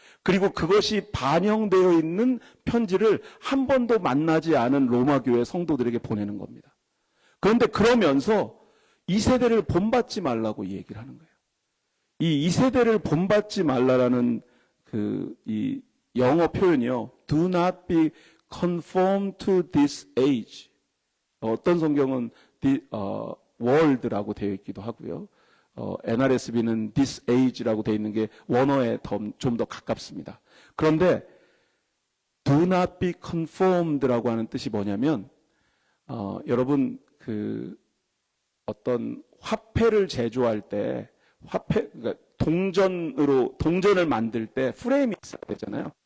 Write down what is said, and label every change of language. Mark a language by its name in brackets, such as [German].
[Korean] 그리고 그것이 반영되어 있는 편지를 한 번도 만나지 않은 로마 교회 성도들에게 보내는 겁니다. 그런데 그러면서 이 세대를 본받지 말라고 이 얘기를 하는 거예요. 이 세대를 본받지 말라라는 이 영어 표현이요. [English] Do not be conformed to this age. [Korean] 어떤 성경은 world라고 되어 있기도 하고요. NRSV는 [English] this age [Korean] 라고 되어 있는 게 원어에 좀 더 가깝습니다. 그런데 [English] do not be conformed [Korean] 라고 하는 뜻이 뭐냐면, 여러분 어떤 화폐를 제조할 때 그러니까 동전을 만들 때 프레임이 있어야 되잖아요.